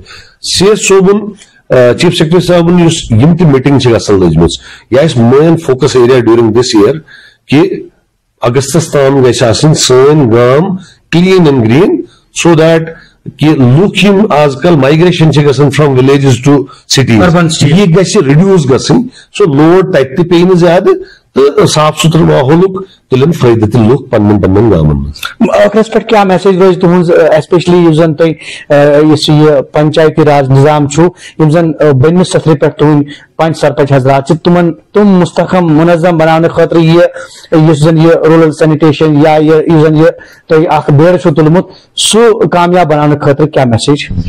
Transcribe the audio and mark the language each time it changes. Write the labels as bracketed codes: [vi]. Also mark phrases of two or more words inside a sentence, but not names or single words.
[ks] سی ایس صٲبُن [en] chief secretary [ks] صٲبُن یُس یِم تہِ میٖٹنگ چھِ گژھان لٔجمٕژ یہِ آسہِ [en] main focus area during this year [ks] کہِ اگستس تام گژھِ آسٕنۍ سٲنۍ گام [en] clean and green so that [ks] کہ لُکھ یِم آز کل مائگریشن چھِ گژھان [en] from villages to cities [ks] یہِ گژھِ رِڈیوٗس گژھٕنۍ سُہ لوڈ تتہِ تہِ پیٚیہِ نہٕ زیادٕ تہٕ صاف ستھرٕ ماحولُک تُلن فٲیدٕ تہِ لُکھ پننٮ۪ن پننٮ۪ن گامن منٛز. ٲخرس پٮ۪ٹھ کیاہ میسیج روزِ تُہنٛز ایسپیشلی یُس زن تۄہہِ یُس یہِ پنچایتی راج نظام چھُ یِم زن بٔنمہِ سطرٕ پٮ۪ٹھ تُہنٛدۍ پنچ سرپنچ حضرات چھِ تِم مستحکم منظم بناونہٕ خٲطرٕ یُس زن یہِ [en] rural sanitation [ks] یا یُس زن یہِ تۄہہِ اکھ بیڑٕ چھُو تُلمُت سُہ کامیاب بناونہٕ خٲطرٕ کیاہ میسیج؟